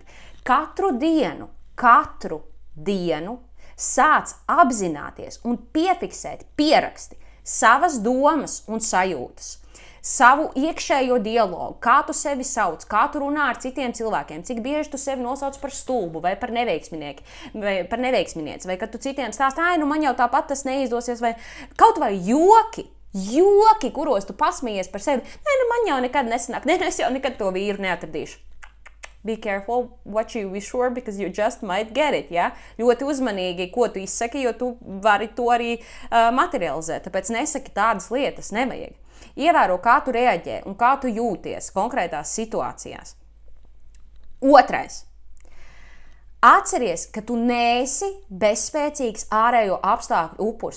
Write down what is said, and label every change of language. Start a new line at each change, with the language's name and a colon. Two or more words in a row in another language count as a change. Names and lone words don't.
Latvian: Katru dienu sāc apzināties un piefiksēt, pieraksti savas domas un sajūtas, savu iekšējo dialogu, kā tu sevi sauc, kā tu runā ar citiem cilvēkiem, cik bieži tu sevi nosauc par stulbu vai par neveiksminieci, vai kad tu citiem stāst, nu man jau tāpat tas neizdosies, vai kaut vai joki, kuros tu pasmējies par sevi, nu man jau nekad nesanāk, es jau nekad to vīru neatradīšu.
English: Be careful what you wish for, because you just might get it,
Latvian: ja? Ļoti uzmanīgi, ko tu izsaki, jo tu vari to arī materializēt. Tāpēc nesaki tādas lietas, nevajag. Ievēro, kā tu reaģē un kā tu jūties konkrētās situācijās. Otrais. Atceries, ka tu neesi bezspēcīgs ārējo apstākļu upuris.